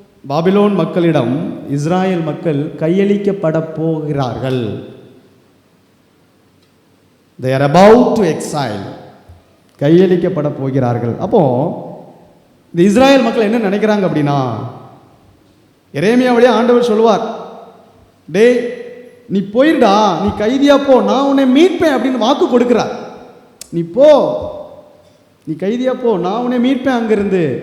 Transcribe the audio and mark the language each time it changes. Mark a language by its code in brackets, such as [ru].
[ta] Babylon மக்களிடம் Israel மக்கள் கையளிக்கப்பட போகிறார்கள். [en] they are about to exile, [ta] கையளிக்கப்பட போகிறார்கள். அப்போ இந்த இஸ்ராயல் மக்கள் என்ன நினைக்கிறாங்க அப்படின்னா, எரேமியா வழியா ஆண்டவர் சொல்லுவார், டே நீ போயிடா, நீ கைதியா போ, நான் உன்னை மீட்பேன் அப்படின்னு வாக்கு கொடுக்கிறார். நீ போ, நீ கைதியா போ, நான் உன்னை மீட்பேன் அங்கிருந்து.